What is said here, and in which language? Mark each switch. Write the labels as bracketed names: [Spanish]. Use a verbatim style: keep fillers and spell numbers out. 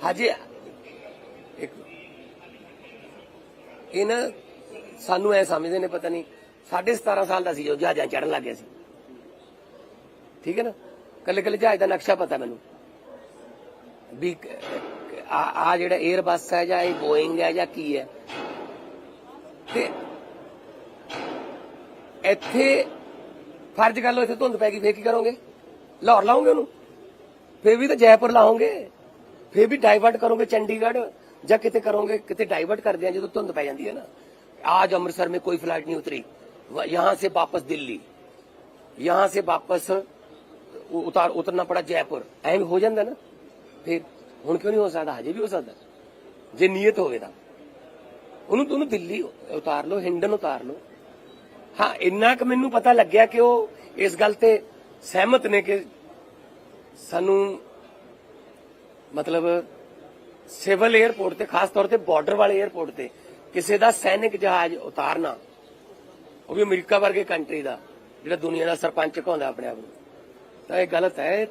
[Punjabi] ਹਜੇ ਇੱਕ ਇਹਨਾਂ ਸਾਨੂੰ ਐ ਸਮਝਦੇ ਨੇ ਪਤਾ ਨਹੀਂ ਸਾਢੇ ਸਤਾਰਾਂ ਸਾਲ ਦਾ ਸੀ ਜੋ ਜਹਾਜ਼ਾਂ ਚੜਨ ਲੱਗ ਗਿਆ ਸੀ, ਠੀਕ ਹੈ ਨਾ, ਕੱਲੇ ਕੱਲੇ ਜਹਾਜ਼ ਦਾ ਨਕਸ਼ਾ ਪਤਾ ਮੈਨੂੰ ਵੀ ਕ- ਕ- ਆ ਆ ਜਿਹੜਾ 에ਅਰਬੱਸ ਹੈ ਜਾਂ ਇਹ ਬੋਇੰਗ ਹੈ ਜਾਂ ਕੀ ਹੈ, ਤੇ ਇੱਥੇ ਫਰਜ਼ ਕਰ ਲਓ ਇੱਥੇ ਧੁੰਦ ਪੈ ਗਈ ਫੇਰ ਕੀ ਕਰੋਗੇ? ਲਾਹੌਰ ਲਾਉਂਗੇ ਉਹਨੂੰ, ਫੇਰ ਵੀ ਤਾਂ ਜੈਪੁਰ ਲਾਉਂਗੇ, ਫੇਰ ਵੀ ਡਾਈਵਰਟ ਕਰੋਗੇ ਚੰਡੀਗੜ੍ਹ ਜਾਂ ਕਿਤੇ ਕਰੋਗੇ, ਕਿਤੇ ਡਾਈਵਰਟ ਕਰਦੇ ਆ ਜਦੋਂ ਧੁੰਦ ਪੈ ਜਾਂਦੀ ਹੈ ਨਾ। [Hindi] आज अमृतसर में कोई फ्लाइट नहीं उतरी, व- यहाँ से वापस दिल्ली, यहाँ से वापस उ- उतार उतरना पड़ा जयपुर, ऐम हो जाता ना, फिर हूँ क्यों नहीं हो सकता? [Punjabi] हजे भी हो सकता जे नीयत होवे तां। ਉਹਨੂੰ ਤੁਹਾਨੂੰ ਦਿੱਲੀ ਉਤਾਰ ਲਓ, ਹਿੰਡਨ ਉਤਾਰ ਲਓ। ਹਾਂ ਇੰਨਾ ਕੁ ਮੈਨੂੰ ਪਤਾ ਲੱਗਿਆ ਕਿ ਉਹ ਇਸ ਗੱਲ ਤੇ ਸਹਿਮਤ ਨੇ ਕਿ ਸਾਨੂੰ ਮਤਲਬ ਸਿਵਲ 에ਅਰਪੋਰਟ ਤੇ ਖਾਸ ਤੌਰ ਤੇ ਬਾਰਡਰ ਵਾਲੇ 에ਅਰਪੋਰਟ ਤੇ ਕਿਸੇ ਦਾ ਸੈਨਿਕ ਜਹਾਜ਼ ਉਤਾਰਨਾ, ਉਹ ਵੀ ਅਮਰੀਕਾ ਵਰਗੇ ਕੰਟਰੀ ਦਾ ਜਿਹੜਾ ਦੁਨੀਆ ਦਾ ਸਰਪੰਚ ਕਹਾਉਂਦਾ ਆਪਣੇ ਆਪ ਨੂੰ, ਤਾਂ ਇਹ ਗਲਤ ਹੈ।